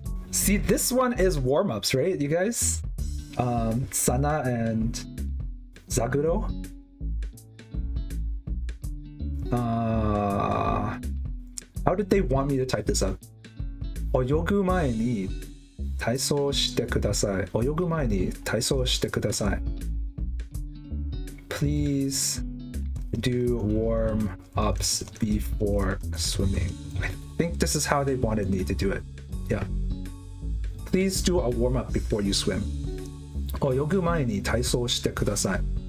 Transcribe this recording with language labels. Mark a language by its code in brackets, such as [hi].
[en] See, this one is warm-ups, right, you guys? Sana and Zaguro. How did they want me to type this up? [ja] 泳ぐ前に体操してください。泳ぐ前に体操してください。 [en] Please do warm-ups before swimming. I think this is how they wanted me to do it. Yeah. Please do a warm-up before you swim. [ja] 泳ぐ前に体操してください。